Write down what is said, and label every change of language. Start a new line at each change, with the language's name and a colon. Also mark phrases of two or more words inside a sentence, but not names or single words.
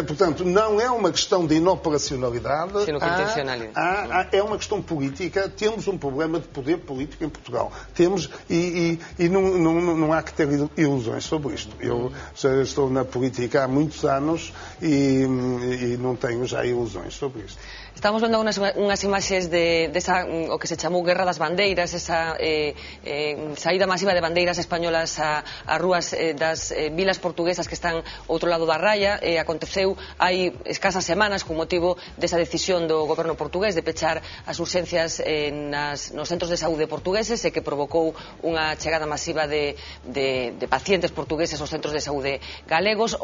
Portuguese: Portanto, não é uma questão de inoperacionalidade, é uma questão política. Temos um problema de poder político em Portugal. Temos, e não há que ter ilusões sobre isto. Eu já estou na política há muitos anos e não tenho já ilusões sobre isto.
Galician: Estamos vendo unhas imaxes desa, o que se chamou Guerra das Bandeiras, esa saída masiva de bandeiras españolas a rúas das vilas portuguesas que están ao outro lado da raya. Aconteceu hai escasas semanas con motivo desa decisión do goberno portugués de pechar as urxencias nos centros de saúde portugueses e que provocou unha chegada masiva de pacientes portugueses aos centros de saúde galegos.